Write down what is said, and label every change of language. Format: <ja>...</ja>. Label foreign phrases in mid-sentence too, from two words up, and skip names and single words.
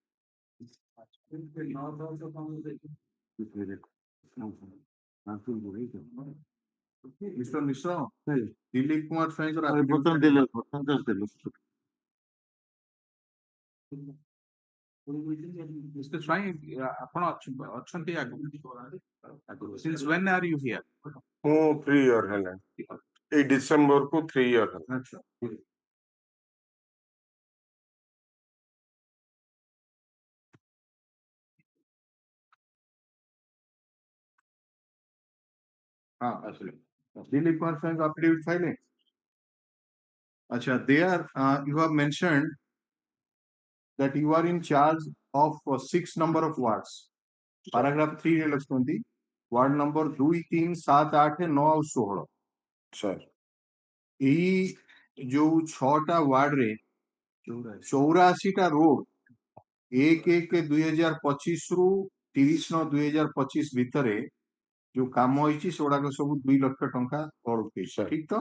<or>ମିଷ୍ଟର ମିଶ୍ର, ଦିଲ୍ଲୀପ କୁମାର ସ୍ୱାଇଁଙ୍କର Mr. Swai, ଆପଣ ଅଛନ୍ତି ଆଗରୁ?</or> <en>Since when are you here?</en> <or>ମୁଁ 3 year ହେଲାଣି, ଏଇ ଡିସେମ୍ବରକୁ 3 year ହେଲା।</or> <en>Dilip Kumar Swain affidavit filing. Acha, there you have mentioned that you are in charge of 6 number of wards.</en> <or>Paragraph 3 ରେ ଲେଖୁଛନ୍ତି</or> <en>ward number</en> <or>2, 3, 7, 8, 9 ଆଉ 16। ସାର୍ ଏଇ ଯୋଉ 6ଟା ୱାର୍ଡରେ 84ଟା ରୋଡ 1/1/2025 ରୁ 30/9/2025 ଭିତରେ ଯୋଉ କାମ ହେଇଛି ସେଗୁଡାକ ସବୁ 2 ଲକ୍ଷ ଟଙ୍କା ପଡୁଛି, ଠିକ ତ?</or>